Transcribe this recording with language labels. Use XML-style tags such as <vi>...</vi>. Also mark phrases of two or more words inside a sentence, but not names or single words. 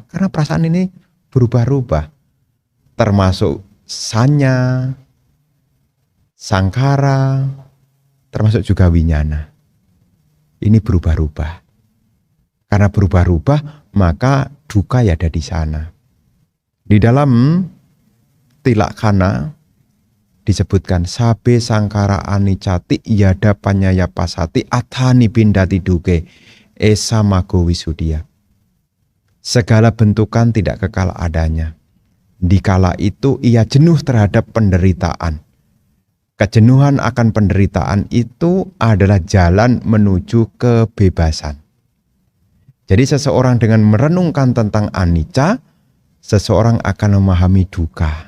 <id>Karena perasaan ini berubah-ubah. Termasuk</id> <pi>sanya, sangkara,</pi> <id>termasuk juga winyana. Ini berubah-ubah. Karena berubah-ubah, maka duka ya ada di sana. Di dalam Tilakkana disebutkan</id> <pi>sabe sangkara anicati yada panyaya pasati athani bindati duke esa mago wisudia.</pi> <id>Segala bentukan tidak kekal adanya. Dikala itu ia jenuh terhadap penderitaan. Kejenuhan akan penderitaan itu adalah jalan menuju kebebasan. Jadi seseorang dengan merenungkan tentang anicca, seseorang akan memahami duka.</id>